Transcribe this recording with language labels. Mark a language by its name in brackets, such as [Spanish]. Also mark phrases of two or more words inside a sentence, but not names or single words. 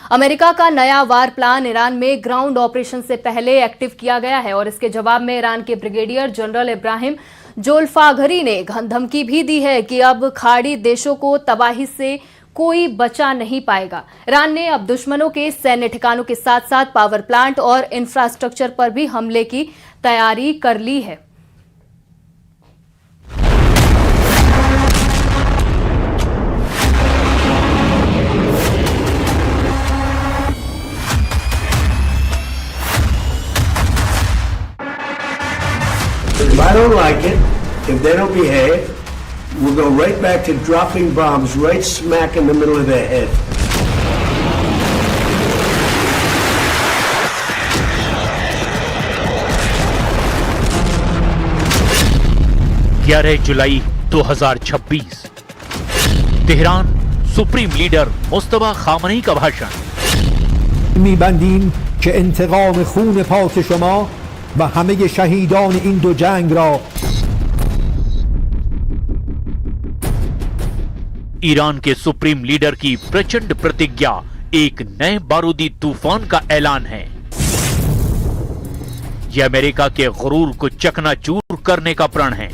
[Hindi] अमेरिका का नया [English] war plan [Hindi] ईरान में [English] ground operation [Hindi] से पहले एक्टिव किया गया है और इसके जवाब में ईरान के ब्रिगेडियर जनरल इब्राहिम जोल्फाघरी ने धमकी भी दी है कि अब खाड़ी देशों को तबाही से कोई बचा नहीं पाएगा। ईरान ने अब दुश्मनों के सैन्य ठिकानों के साथ साथ [English] power plant [Hindi] और इंफ्रास्ट्रक्चर पर भी हमले की तैयारी कर ली है। [English] If I don't like it, if they don't behave, we'll go right back to dropping bombs right smack in the middle of their head. [Hindi] जुलाई 2026 तेहरान [English] supreme leader [Hindi] मुस्तफा खामनेई का भाषण। [Persian] می‌بندیم که انتقام خون پاک شما و همه شهیدان این دو جنگ را [Hindi] ईरान के [English] supreme leader [Hindi] की प्रचंड प्रतिज्ञा एक नए बारूदी तूफान का ऐलान है। यह अमेरिका के गुरूर को चकनाचूर करने का प्रण है।